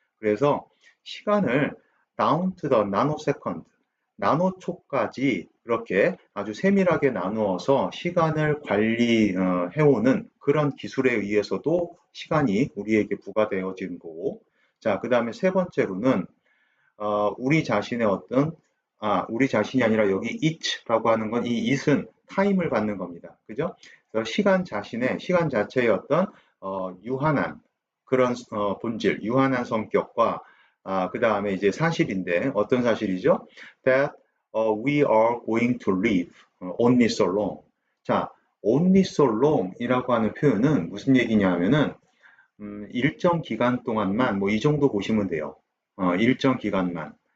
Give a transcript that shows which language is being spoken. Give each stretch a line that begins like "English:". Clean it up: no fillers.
Korean: 그래서 시간을
English: down to the nanosecond,
Korean: 나노초까지 이렇게 아주 세밀하게 나누어서 시간을 관리해오는 그런 기술에 의해서도 시간이 우리에게 부과되어진 거고, 자, 그 다음에 세 번째로는 우리 자신의 어떤 우리 자신이 아니라 여기 it라고 하는 건 이 it은 타임을 받는 겁니다. 그죠? 그래서 시간 자체의 어떤 유한한 그런 본질, 유한한 성격과 그 다음에 이제 사실인데 어떤 사실이죠?
English: That we are going to live only so long. 자, only so long
Korean: 이라고 하는 표현은 무슨 얘기냐 하면은 일정 기간 동안만 뭐 이 정도 보시면 돼요. 일정 기간만.